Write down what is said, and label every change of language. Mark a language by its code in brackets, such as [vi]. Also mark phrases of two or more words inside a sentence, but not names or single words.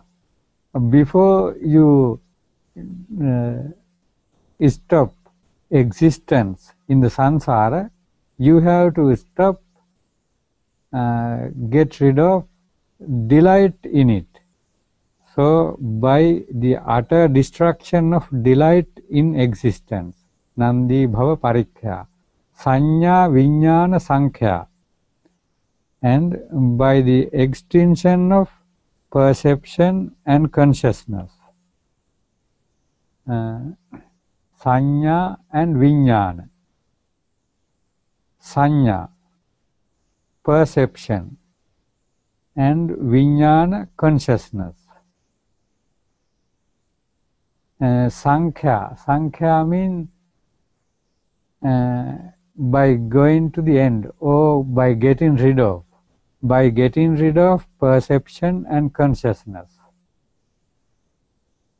[en] Before you stop existence in the samsara, you have to stop, get rid of delight in it. So, by the utter destruction of delight in existence, [pi] Nandi bhava parikkaya, sanya viññāna sankhya, [en] and by the extinction of perception and consciousness. Sanya and viññāna. Sanya, perception, and viññāna, consciousness. Sankhya means by going to the end, or by getting rid of perception and consciousness.